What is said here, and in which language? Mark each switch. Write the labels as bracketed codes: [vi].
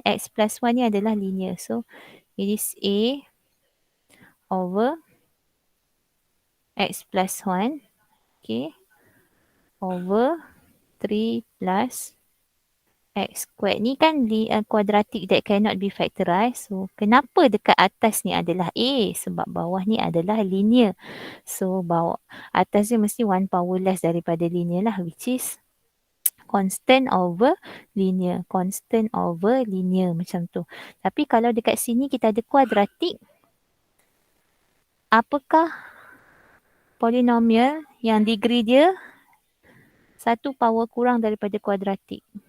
[en] X plus 1 [ms] ni adalah [en] linear. So, it is A over X plus 1. Okay. Over 3 plus X squared. [ms] Ni kan quadratic that cannot be factorized. So, kenapa dekat atas ni adalah A? Sebab bawah ni adalah linear. So, bawah atas ni mesti 1 power less daripada linear lah. [en] Which is constant over linear. Constant over linear [ms] macam tu. Tapi kalau dekat sini kita ada quadratic. Apakah polinomial yang degree dia 1 power kurang daripada kuadratik?